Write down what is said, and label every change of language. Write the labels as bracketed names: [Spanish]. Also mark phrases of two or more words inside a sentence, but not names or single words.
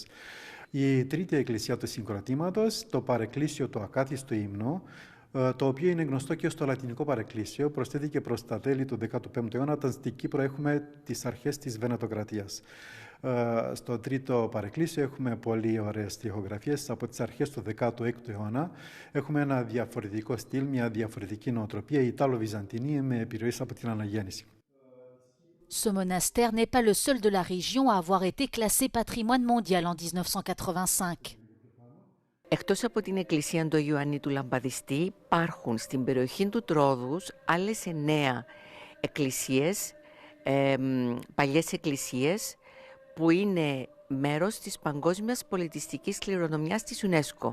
[Greek] Η τρίτη εκκλησία του συγκροτήματος, το παρεκκλήσιο του Ακάθιστου Ύμνου, το οποίο είναι γνωστό και στο λατινικό παρεκκλήσιο, προσθέθηκε προς τα τέλη του 15ου αιώνα, όταν στην Κύπρο έχουμε τις αρχές της Βενετοκρατίας. Στο τρίτο παρεκκλήσιο έχουμε πολύ ωραίες τοιχογραφίες από τις αρχές του 16ου αιώνα. Έχουμε ένα διαφορετικό στυλ, μια διαφορετική νοοτροπία, Ιτalo-Βυζαντινή, με επιρροές από την Αναγέννηση. [French] Ce monastère n'est pas le seul de la région à avoir été classé patrimoine mondial en 1985. [Greek] Εκτός από την εκκλησία του Ιωάννη του Λαμπαδιστή, υπάρχουν στην περιοχή του Τρόδους άλλες 9 εκκλησίες, παλιές εκκλησίες, που είναι μέρος της παγκόσμιας πολιτιστικής κληρονομιάς της UNESCO.